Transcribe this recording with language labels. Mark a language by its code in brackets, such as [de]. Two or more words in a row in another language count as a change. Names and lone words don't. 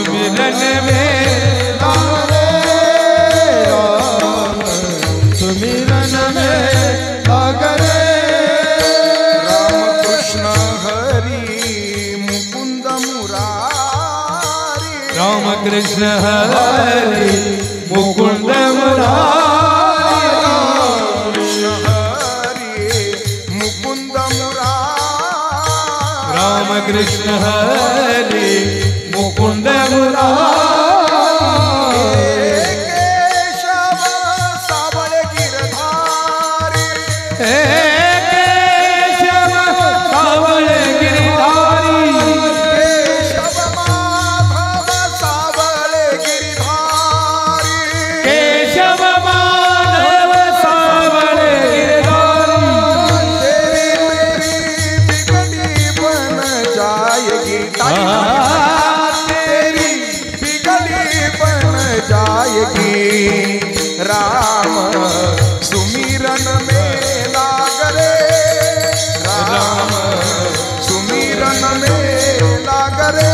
[hi] सुमिरन में लाग रे राम सुमिरन में लाग रे [mr] राम कृष्ण हरी मुकुंद मुरारी राम कृष्ण हरि मुकुंद मुरारी कृष्ण हरी मुकुंद मुरारी राम कृष्ण हरि मुकुंद मुरारी केशव सावळ गिरधारी हे केशव सावळ गिरिधारी केशव माधव सावळ गिरधारी केशव माधव सावळ गिरिधारी [hi] तेरी बिगड़ी बन जाएगी राम सुमिरन में लाग रे राम सुमिरन में लाग रे